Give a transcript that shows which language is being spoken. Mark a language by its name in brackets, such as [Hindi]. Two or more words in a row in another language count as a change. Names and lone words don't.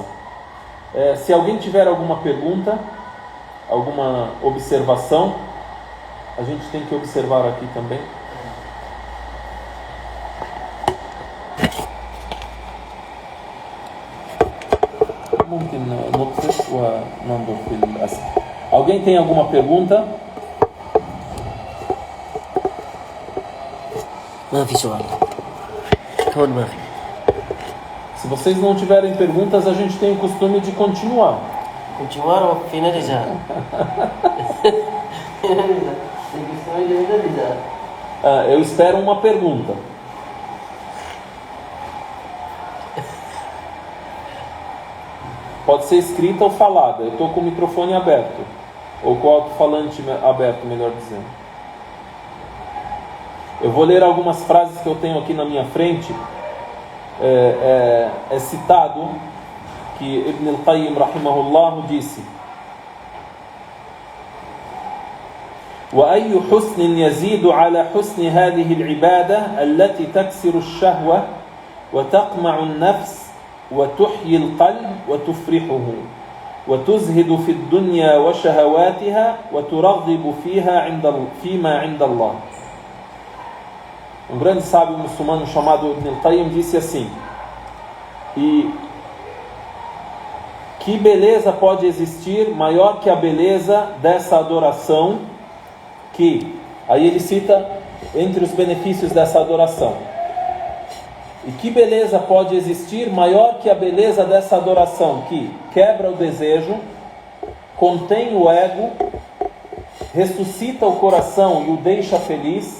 [Portuguese] Se alguém tiver alguma pergunta, alguma observação, a gente tem que observar aqui também. Alguém tem alguma pergunta? [Arabic] ما في سؤال كون ما في. [Portuguese] Se vocês não tiverem perguntas, a gente tem o costume de continuar. [Arabic] continuar وفينا رجال. [Portuguese] Eu espero uma pergunta. Pode ser escrita ou falada. Eu estou com o microfone aberto, ou com o alto-falante aberto, melhor dizendo. Eu vou ler algumas frases que eu tenho aqui na minha frente. É citado que Ibn al-Qayyim rahimahullah disse: [Arabic] وأي حسن يزيد على حسن هذه العبادة التي تكسر الشهوة وتقمع النفس وتحيي القلب وتفرحه وتزهد في الدنيا وشهواتها وترغب فيما عند الله. [Portuguese] Um grande sábio muçulmano chamado Ibn al-Qayyim disse assim: e que beleza pode existir maior que a beleza dessa adoração, que, aí ele cita entre os benefícios dessa adoração: e que beleza pode existir maior que a beleza dessa adoração, que quebra o desejo, contém o ego, ressuscita o coração e o deixa feliz.